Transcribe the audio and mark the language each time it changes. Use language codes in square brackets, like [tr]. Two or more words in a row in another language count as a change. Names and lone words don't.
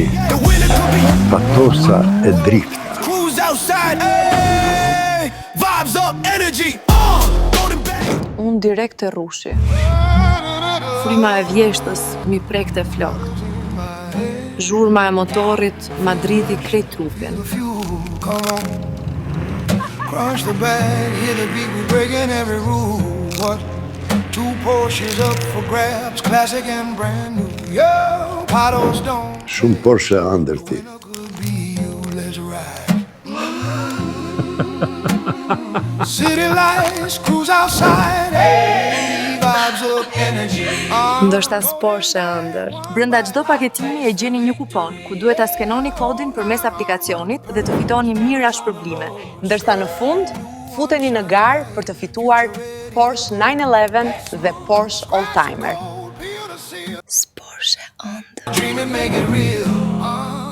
[sq] Patosa e drifta. Unë direkt e rushi. Fryma e vjeshtës mi prekte flokt. Zhurma e motorit ma dridhi krejt trupin. [en] Crunch the bag, hear the beat, we breaking every rule. What? 2 Porsches up for grabs, classic and brand new. Yo, bottles don't. [sq] Shumë Porsche ëndër ti. [en] Could be you, let's ride. City lights, cruise outside. Hey, vibes of energy. [sq] Ndoshta Porsche ëndër. Brenda çdo paketimi e gjeni një kupon, ku duhet ta skenoni kodin përmes aplikacionit dhe të fitoni mijëra shpërblime. Ndërsa në fund, futeni në garë për të fituar Porsche 911 dhe Porsche Oldtimer. [en] Beautiful. [sq] Porsche ëndër. [en] Dream and make it real.